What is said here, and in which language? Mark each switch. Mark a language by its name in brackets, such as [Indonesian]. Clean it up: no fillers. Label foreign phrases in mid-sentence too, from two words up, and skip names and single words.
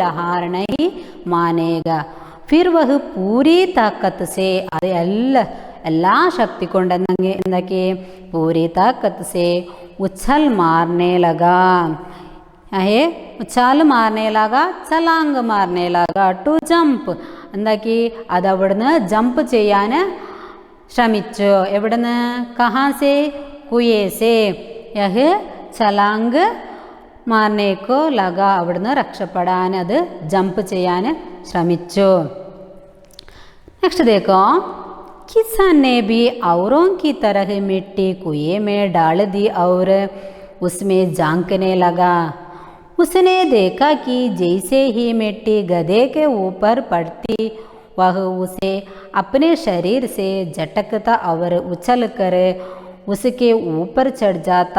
[Hindi] हार नहीं मानके फिर वह पूरी ताकत से [Malayalam] അത് എല്ലാ ശക്തി കൊണ്ട് എന്തൊക്കെ [Hindi] पूरी ताकत से उछल मारने लगा उछाल मारने लगा छलांग मारने लगा [English] to jump [Malayalam] എന്താക്കി അത് അവിടുന്ന് ജമ്പ് ചെയ്യാൻ ശ്രമിച്ചു. എവിടുന്ന് [Hindi] कहाँ से कुएँ से यह छलांग मारने को लगा [Malayalam] അവിടുന്ന് രക്ഷപ്പെടാൻ അത് ജമ്പ് ചെയ്യാൻ ശ്രമിച്ചു. [Hindi] നെക്സ്റ്റ് देखो किसान ने भी औरों की तरह मिट्टी कुएं में डाल दी और उसमें झांकने लगा. उसने देखा कि जैसे ही मिट्टी गधे के ऊपर पड़ती वह उसे अपने शरीर से झटकता और उछल कर उसके ऊपर चढ़ जाता.